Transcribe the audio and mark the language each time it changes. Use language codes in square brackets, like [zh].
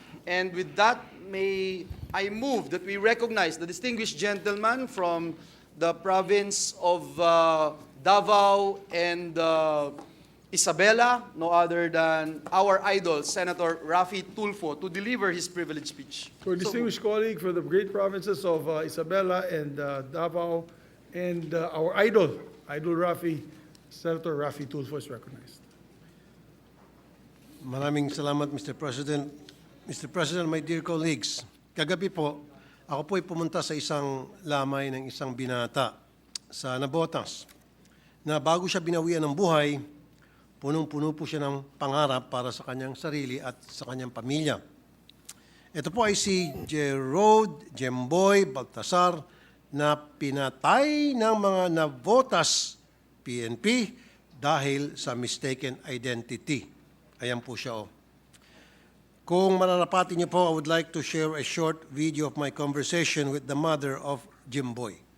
[en] And with that, may I move that we recognize the distinguished gentleman from the province of Davao and Isabela, no other than our idol, Senator Raffy Tulfo, to deliver his privileged speech. To our distinguished colleague from the great provinces of Isabela and Davao, and our idol Raffy, Senator Raffy Tulfo is recognized. [tl] Maraming salamat, Mr. President. Mr. [en] President, my dear colleagues, [tl] kagabi po, ako po ay pumunta sa isang lamay ng isang binata sa Nabotas na bago siya binawian ng buhay, punong-puno po siya ng pangarap para sa kanyang sarili at sa kanyang pamilya. Ito po ay si Jerod Jemboy Baltasar na pinatay ng mga Navotas PNP dahil sa mistaken identity. Ayan po siya. Kung mararapatin niyo po, [en] I would like to share a short video of my conversation with the mother of Jemboy.